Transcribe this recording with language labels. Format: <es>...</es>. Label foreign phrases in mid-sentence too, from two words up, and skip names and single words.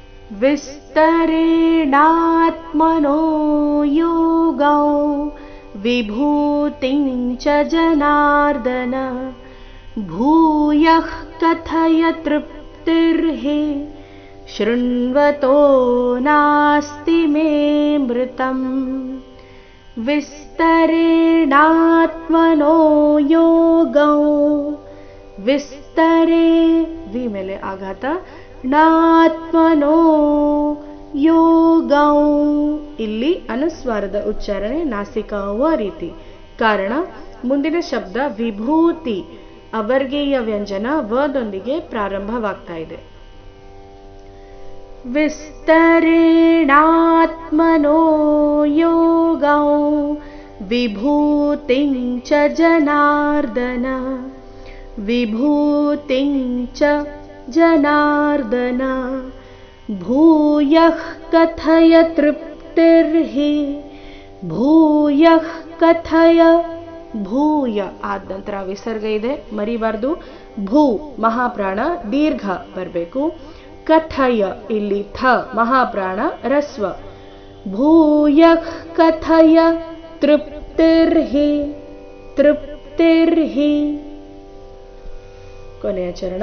<sa>विस्तरेणात्मनो योगौ विभूतिं च जनार्दन भूयः कथय तृप्तिर्हि शृण्वतो नास्ति मे मृतम्। विस्तरेणात्मनो योगौ विस्तरे</sa> <kn>ವಿ ಮೇಲೆ ಆಘಾತ</kn> <sa>ನಾತ್ಮನೋ ಯೋಗೌ</sa> <kn>ಇಲ್ಲಿ ಅನುಸ್ವಾರದ ಉಚ್ಚಾರಣೆ ನಾಸಿಕಾವ ರೀತಿ. ಕಾರಣ ಮುಂದಿನ ಶಬ್ದ ವಿಭೂತಿ ಅವರ್ಗೀಯ ವ್ಯಂಜನ ವದೊಂದಿಗೆ ಪ್ರಾರಂಭವಾಗ್ತಾ ಇದೆ.</kn> <sa>ವಿಸ್ತರೇಣಾತ್ಮನೋ ಯೋಗೌ ವಿಭೂತಿಂ ಚ ಜನಾರ್ದನ ವಿಭೂತಿಂ ಚ ಜನಾರ್ದನ ಭೂಯಃ ಕಥಯ ತೃಪ್ತಿರ್ಹಿ ಭೂಯಃ ಕಥಯ ಭೂಯ</sa> <kn>ಆದ ನಂತರ ವಿಸರ್ಗ ಇದೆ, ಮರಿಬಾರ್ದು. ಭೂ ಮಹಾಪ್ರಾಣ ದೀರ್ಘ ಬರಬೇಕು. ಕಥಯ ಇಲ್ಲಿ ಥ ಮಹಾಪ್ರಾಣ ರಸ್ವ.</kn> <sa>ಭೂಯಃ ಕಥಯ ತೃಪ್ತಿರ್ಹಿ ತೃಪ್ತಿರ್ಹಿ</sa> <kn>ಕೊನೆಯ ಚರಣ.</kn>